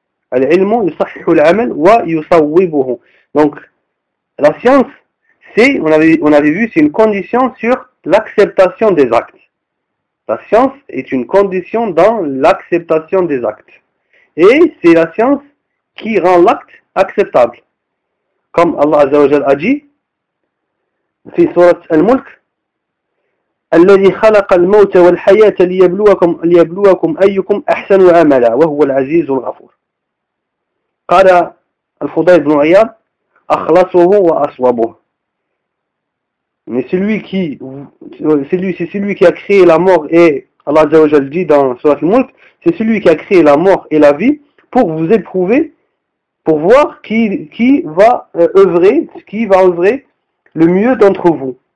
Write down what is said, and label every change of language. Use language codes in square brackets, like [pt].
[ar] Al-ilmu yusahihu al-amal wa yusawibuhu. [fr] Donc, la science, c'est, on avait vu, c'est une condition sur l'acceptation des actes. La science est une condition dans l'acceptation des actes. Et c'est la science qui rend l'acte acceptable. Comme Allah Azza wa Jal a dit, [ar] في سورة الملك: الذي خلق الموت والحياة ليبلوكم أيكم أحسن عملا وهو العزيز الغفور. قال الفضيل بن عياض: أخلصه وأصوبه. [fr] Mais c'est celui qui a créé la mort, et Allah Azza wa Jal dit dans Surat al-Mulk, c'est celui qui a créé la mort et la vie pour vous éprouver, pour voir qui va œuvrer le mieux d'entre vous.